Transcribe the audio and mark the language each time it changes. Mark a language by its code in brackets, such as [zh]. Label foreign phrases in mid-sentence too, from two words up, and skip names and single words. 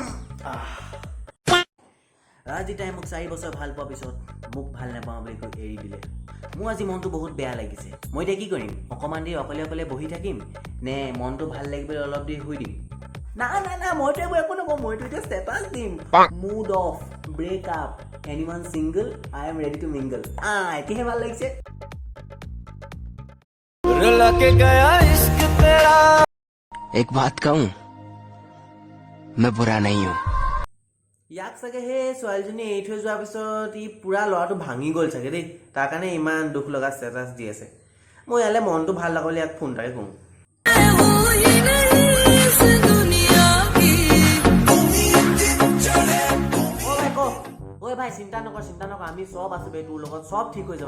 [as] আজি তাই মোক 4 বছৰ ভাল পোৱাৰ পিছত মোক ভাল নাপাওঁ বুলি কৈ এৰি দিলে মোৰ আজি মনটো বহুত বেয়া লাগিছে মই এতিয়া কি কৰিম অকণমান দেৰি অকলে বহি থাকিম নে মনটো ভাল লাগিবলৈ অলপ দেৰি শুই দিম না মইতো এইবোৰ একো নকওঁ মইতো এতিয়া ষ্টেটাছ দিম [en] mood off break up anyone single I am ready to mingle [as] এতিয়াহে ভাল লাগিছে [hi] रुला के गया इश्क तेरा एक बात कहूं मैं बुरा नहीं हूं [as] ইয়াক চাগে সেই ছোৱালীজনী এৰি থৈ যোৱাৰ পিছত ই পুৰা ল'ৰাটো ভাঙি গ'ল চাগে দেই তাৰ কাৰণে ইমান দুখ লগা ষ্টেটাছ দি আছে মই ইয়ালে মনটো ভাল লগাবলৈ ইয়াক ফোন এটাকে কৰোঁ ঐ ভাই চিন্তা নকৰ আমি চব আছো বে তোৰ লগত চব ঠিক হৈ যাব